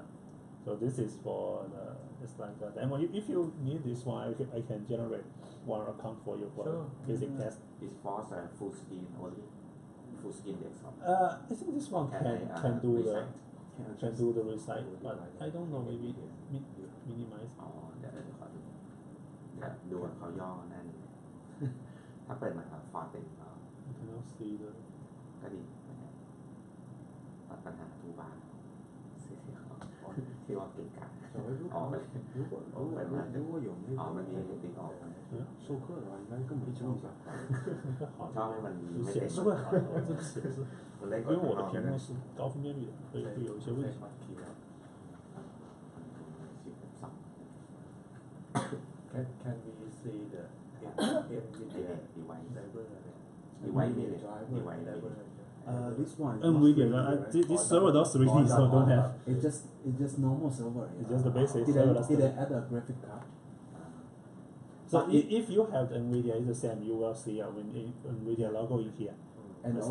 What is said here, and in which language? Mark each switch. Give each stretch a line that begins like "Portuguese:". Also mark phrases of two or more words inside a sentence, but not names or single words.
English: So this is for it's like that. And if you need this one, I can generate one account for you for Sure. basic Yeah. test. Is force full screen only? Full screen desktop. I think this one Can I, can do the recite? can do the recite, but I don't know, maybe minimize.
Thai: อ๋อเดี๋ยวขอดูเดี๋ยวดูว่าเขาย่อนั่น ถ้าเปิดมาครับฟอนต์เป็น
English: You cannot see the
Thai: ก็ดีนะครับตัดปัญหาทูบาร์ที่ว่าเก่งกาจ
Chinese: 如哦果有那
Thai: อ๋อมัน
Chinese: 个
Thai: มีติ๊กออก
Chinese: 授课的话，应该根本就不想。
Thai: ชอบให้มันไม่
Chinese: 显
Thai: เต็ม
Chinese: 示不好，这个显示，
Thai: มันเล็กก
Chinese: 因
Thai: ว่า
Chinese: 为我的
Thai: ข้างนอก
Chinese: 屏幕是高分辨率的，会有一些问题。
English: Can we see the
Thai: ดีไว้
English: driver?
Thai: ดีไว้มีเลยดีไว้
English: This one. is not NVIDIA, 3D, right? right? This server not 3D, so don't have. It's just normal server. It's just the basic Did server. I, that's did I the- add a graphic card? So if you have the NVIDIA, it's the same. You will see when NVIDIA logo in here. And Yes,